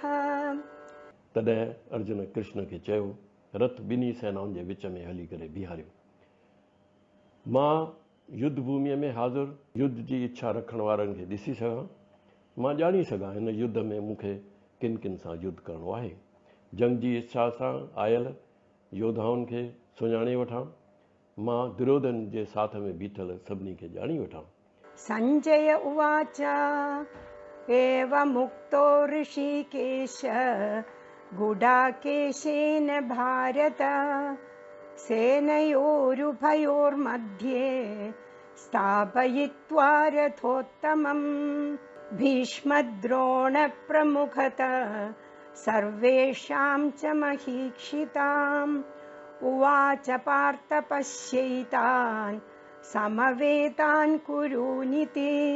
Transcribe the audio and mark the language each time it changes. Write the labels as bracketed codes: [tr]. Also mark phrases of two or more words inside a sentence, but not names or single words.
[sd] तॾहिं अर्जुन कृष्ण खे चयो, रथ ॿिन्ही सेनाउनि जे विच में हली करे बीहारियो। मां युद्ध भूमिअ में हाज़ुर युद्ध जी इच्छा रखण वारनि खे ॾिसी सघां। मां ॼाणी सघां हिन युद्ध में मूंखे किन किन सां युद्ध करणो आहे। जंग जी इच्छा सां आयल योद्धाउनि खे सुञाणे वठां। मां दुर्योधन जे साथ में बीठल सभिनी खे ॼाणी वठां। [sa] संजय उवाच एवमुक्तो ऋषिकेश गुडाकेशेन भारत सेनयोरुभयोर्मध्ये स्थापयित्वा रथोत्तमम् भीष्मद्रोणप्रमुखतः सर्वेषां च महीक्षिताम् उवाच पार्थ पश्यैतान् समवेतान् कुरूनिति